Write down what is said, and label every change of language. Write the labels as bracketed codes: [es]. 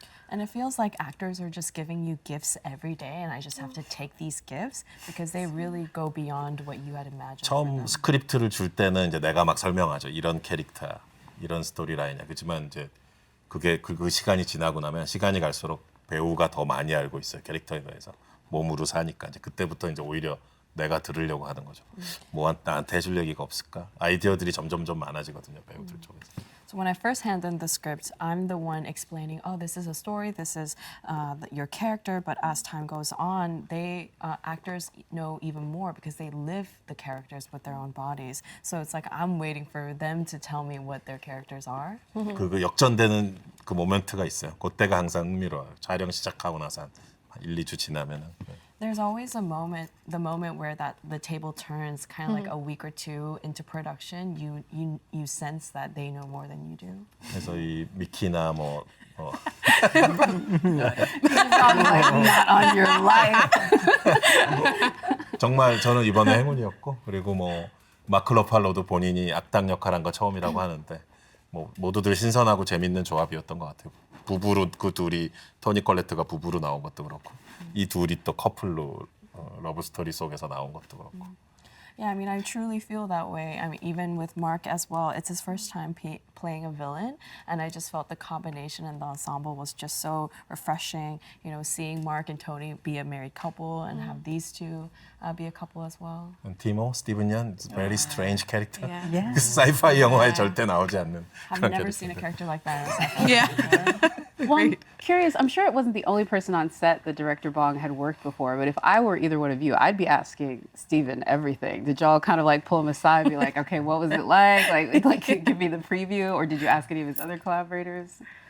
[en] And it feels like actors are just giving you gifts every day, and I just have to take these gifts because they really go beyond what you had imagined. for [ko] 처음 [en] them. [ko] 스크립트를 줄 때는 이제 내가 막 설명하죠. 이런 캐릭터야, 이런 스토리라인이야. 그렇지만 이제 그게 그 시간이 지나고 나면 시간이 갈수록 배우가 더 많이 알고 있어요. 캐릭터에 대해서 몸으로 사니까 이제 그때부터 이제 오히려 내가 들으려고 하는 거죠. 뭐 나한테 해줄 얘기가 없을까? 아이디어들이 점점점 많아지거든요. 배우들 쪽에서. [en] So when I first hand in the script, I'm the one explaining, oh, this is a story, this is your character. But as time goes on, they actors know even more because they live the characters with their own bodies. So it's like I'm waiting for them to tell me what their characters are. [ko] 그 역전되는 그 모멘트가 있어요. 그때가 항상 흥미로워요. 촬영 시작하고 나서 한 1, 2주 지나면은. [en] There's always a moment, the moment where the table turns, kind of like a week or two into production. You sense that they know more than you do. [ko] 그래서 이 미키나 뭐 [en] Not on your life. [ko] 정말 저는 이번에 행운이었고 그리고 뭐 마크 러팔로도 본인이 악당 역할한 거 처음이라고 하는데 뭐 모두들 신선하고 재밌는 조합이었던 것 같아요. 부부로 그 둘이 토니 컬레트가 부부로 나온 것도 그렇고 이 둘이 또 커플로 러브 스토리 속에서 나온 것도 그렇고. [en] Yeah, I mean, I truly feel that way. I mean, even with Mark as well, it's his first time playing a villain, and I just felt the combination and the ensemble was just so refreshing. You know, seeing Mark and Tony be a married couple and have these two be a couple as well. 티모 스티븐 연 very strange character. Yeah. [ko] 사이파이 영화에 절대 나오지 않는 [en] I've [ko] 그런 [en] never seen a [ko] 캐릭터. [en] character like that. in a sci-fi. Yeah. Well, I'm curious. I'm sure it wasn't the only person on set that director Bong had worked before, but if I were either one of you, I'd be asking Steven everything. Did y'all kind of like pull him aside and be like, okay, what was it like? Like give me the preview, or did you ask any of his other collaborators?